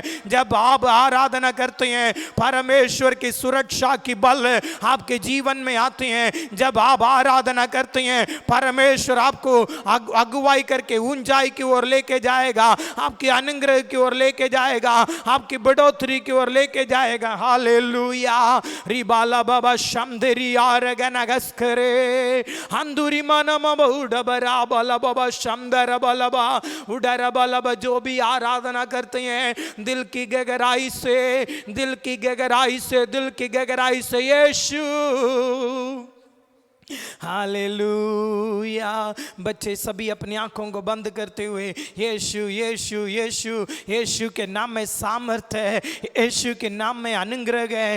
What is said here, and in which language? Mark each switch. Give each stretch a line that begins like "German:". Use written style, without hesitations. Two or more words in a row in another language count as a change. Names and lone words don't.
Hindi: जब आप आराधना करते हैं परमेश्वर की सुरक्षा की बल आपके जीवन में आते हैं। जब आप आराधना करते हैं परमेश्वर आपको अगुवाई करके ऊंचाई की ओर लेके जाएगा, आपके अनुग्रह की ओर लेके जाएगा, आपकी बढ़ोतरी की ओर लेके जाएगा। हालेलुया रिबाला बाबा शमदेरी आरगनगस्करे अंदुरी मनम उडबरा बला बाबा शमदर बलबा उडर बलब। जो भी आराधना करते हैं दिल की गहराई से, दिल की गहराई से, दिल की गहराई से यीशु हालेलुया। बच्चे सभी अपनी आंखों को बंद करते हुए यीशु यीशु यीशु यीशु के नाम में सामर्थ्य है, यीशु के नाम में अनुग्रह है।